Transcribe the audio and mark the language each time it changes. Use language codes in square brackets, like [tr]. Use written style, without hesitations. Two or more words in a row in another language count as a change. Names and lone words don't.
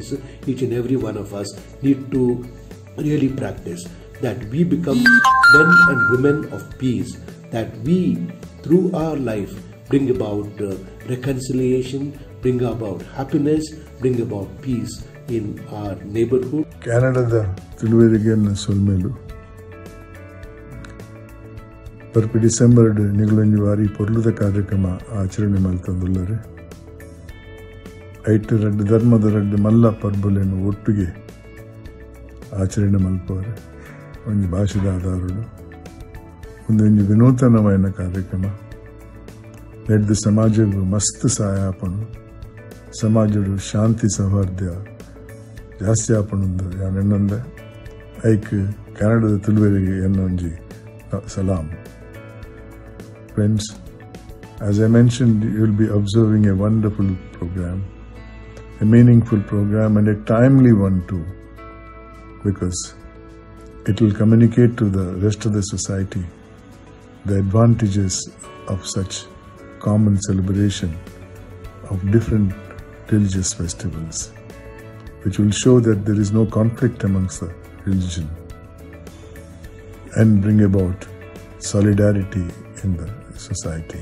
[en] Each and every one of us need to really practice that we become men and women of peace, that we, through our life, bring about reconciliation, bring about happiness, bring about peace in our neighborhood. [tcy] Canada Tuluverige Solmelu ಪರ್ಪಿ ಡಿಸೆಂಬರ್ ನಿಗಳೊಂಜಿ ವಾರಿ ಪೊರ್ಲುದ ಕಾರ್ಯಕ್ರಮ ಆಚರಣೆ ಮಲ್ತಂದುಲ್ಲರೆ ಐಟ್ ರಡ್ಡು ಧರ್ಮದ ರಡ್ಡು ಮಲ್ಲ ಪರ್ಬುಲೆನು ಒಟ್ಟಿಗೆ ಆಚರಣೆ ಮಲ್ಪವರೆ ಒಂಜಿ ಭಾಷೆದ ಆಧಾರಡು ಒಂದೊಂಜಿ ವಿನೂತನమైన ಕಾರ್ಯಕ್ರಮ ನೆಡ್ದು ಸಮಾಜವು ಮಸ್ತ್ ಸಹಾಯ ಆಪಣು ಸಮಾಜಡು ಶಾಂತಿ ಸೌಹಾರ್ದ ಜಾಸ್ತಿ ಆಪಣುಂದು ಯಾನೆನ್ನಂದೆ ಐಕ್ ಕನ್ನಡದ ತುಳುವೆರಿಗೆ ಎನ್ನೊಂಜಿ ಸಲಾಮ್. [en] Friends, as I mentioned, you will be observing a wonderful program, a meaningful program, and a timely one too, because it will communicate to the rest of the society the advantages of such common celebration of different religious festivals, which will show that there is no conflict amongst the religion and bring about solidarity in the society.